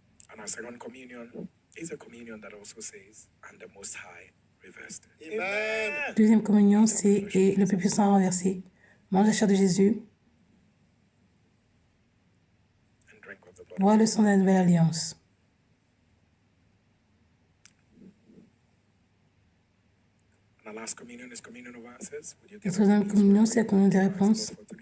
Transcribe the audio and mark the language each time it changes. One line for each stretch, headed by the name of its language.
English: And our second communion is a communion that also says, and the Most High reversed.
French: Deuxième communion, c'est « Et le plus puissant a renversé ». Mange la chair de Jésus. Bois le sang de la nouvelle alliance.
English: And the last communion is communion of answers.
French: La troisième communion, c'est la communion des réponses.